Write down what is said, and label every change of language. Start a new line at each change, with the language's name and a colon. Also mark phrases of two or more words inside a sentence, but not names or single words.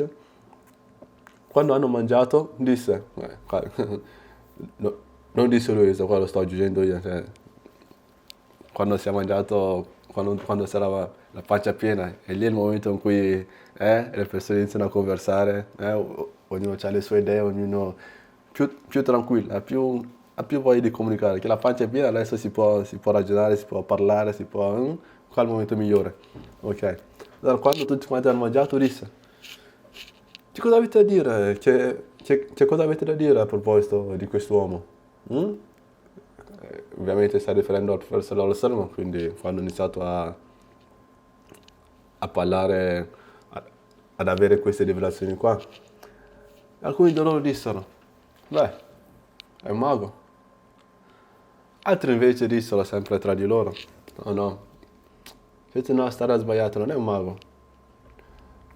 Italian: Quando hanno mangiato disse, no, non disse lui, qua lo sto aggiungendo io, cioè, quando si è mangiato, quando sarà la pancia piena, è lì il momento in cui le persone iniziano a conversare, ognuno ha le sue idee, ognuno più tranquillo, ha più voglia di comunicare, che la pancia è piena, adesso si può ragionare, si può parlare, qua è il momento migliore. Ok, allora quando tutti quanti hanno mangiato disse: che cosa avete da dire? Che cosa avete da dire a proposito di quest'uomo? Ovviamente sta riferendo al profeta
Arabic: صلى الله عليه وسلم,
Italian: quindi quando ho iniziato a parlare, ad avere queste rivelazioni qua. Alcuni di loro dissero: beh, è un mago. Altri invece dissero sempre tra di loro: no, invece no, starà sbagliato, non è un mago.